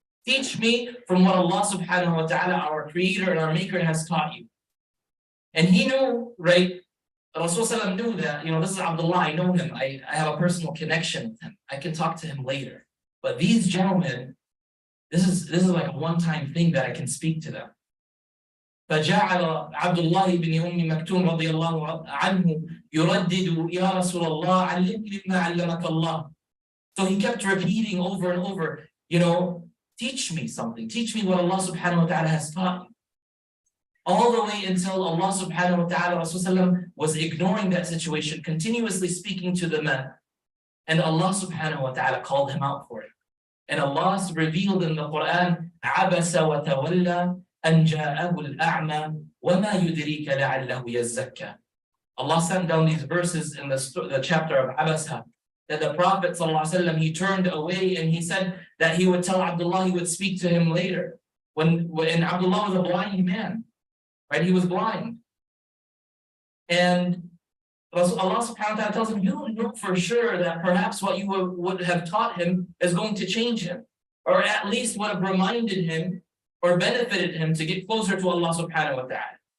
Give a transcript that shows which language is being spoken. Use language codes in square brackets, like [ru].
[en] Teach me from what Allah subhanahu wa ta'ala, our creator and our maker, has taught you. And he knew, right? Rasulullah knew that, this is Abdullah, I know him, I have a personal connection with him. I can talk to him later. But these gentlemen, this is like a one-time thing that I can speak to them. [ar] فجعل عبد الله بن مكتوم رضي الله عنه يردد يا رسول الله علمني مما علمك الله. [en] So he kept repeating over and over, teach me something, teach me what Allah subhanahu wa ta'ala has taught you. All the way until Allah subhanahu wa ta'ala, Rasulullah was ignoring that situation, continuously speaking to the man. And Allah subhanahu wa ta'ala called him out for it. And Allah revealed in the Quran, [ar] عَبَسَ وَتَوَلَّى أَنْ جَاءَهُ الْأَعْمَى وَمَا يُدْرِيكَ لَعَلَّهُ يَزَّكَّى. [en] Allah sent down these verses in the chapter of Abasa, that the Prophet ﷺ, he turned away and he said that he would tell Abdullah he would speak to him later. When Abdullah was a blind man, right? He was blind. And Allah subhanahu wa ta'ala tells him, you don't know for sure that perhaps what you would have taught him is going to change him, or at least would have reminded him or benefited him to get closer to Allah subhanahu wa ta'ala.